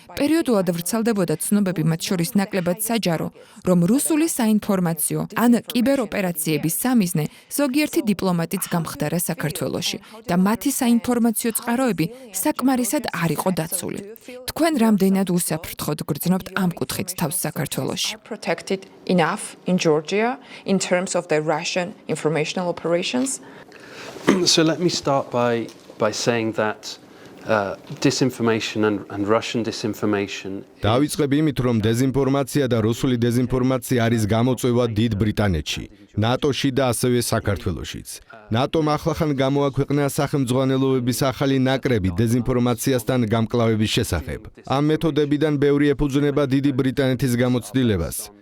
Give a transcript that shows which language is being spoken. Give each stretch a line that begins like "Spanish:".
Georgian: პერიოდულად ვრცელდებოდა ცნობები, მათ შორის ნაკლებად საჯარო, რომ რუსული საინფორმაციო ან კიბეროპერაციების სამიზნე ზოგიერთი დიპლომატიც გამხდარა საქართველოში და მათი საინფორმაციო წყაროები საკმარისად არ იყო დაცული. თქვენ რამდენად უსაფრთხოდ გრძნობთ ამ კუთხით თავს საქართველოში?
English: protected enough in Georgia in terms of the Russian informational operations? So let me start by saying that disinformation and Russian disinformation.
Georgian: დავიწყებ იმით, რომ დეზინფორმაცია და რუსული დეზინფორმაცია არის გამოწვევა დიდ ბრიტანეთში, ნატოში და ასევე საქართველოშიც. ნატომ ახლახან გამოაქვეყნა სახელმძღვანელოების ახალი ნაკრები დეზინფორმაციასთან გამკლავების შესახებ. ამ მეთოდებიდან ბევრი ეფუძნება დიდი ბრიტანეთის გამოცდილებას.